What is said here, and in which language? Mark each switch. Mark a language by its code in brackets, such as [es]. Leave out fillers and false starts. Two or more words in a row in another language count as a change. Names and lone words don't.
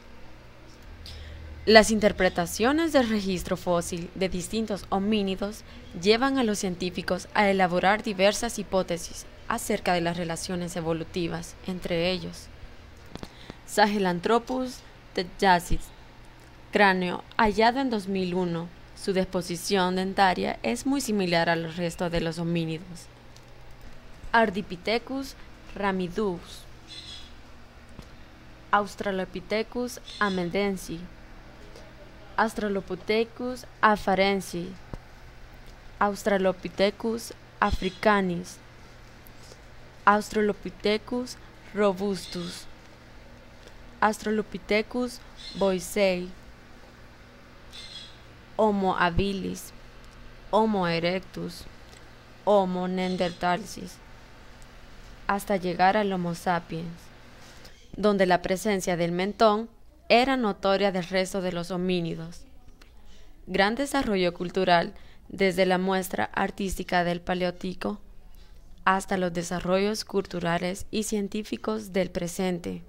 [es] Las interpretaciones del registro fósil de distintos homínidos llevan a los científicos a elaborar diversas hipótesis acerca de las relaciones evolutivas entre ellos. Sahelanthropus thaliacus, cráneo hallado en 2001. Su disposición dentaria es muy similar al resto de los homínidos. Ardipithecus ramidus, Australopithecus amendensi, Australopithecus afarensis, Australopithecus africanis, Australopithecus robustus, Australopithecus boisei, Homo habilis, Homo erectus, Homo neanderthalensis, hasta llegar al Homo sapiens, donde la presencia del mentón era notoria del resto de los homínidos. Gran desarrollo cultural desde la muestra artística del Paleolítico hasta los desarrollos culturales y científicos del presente.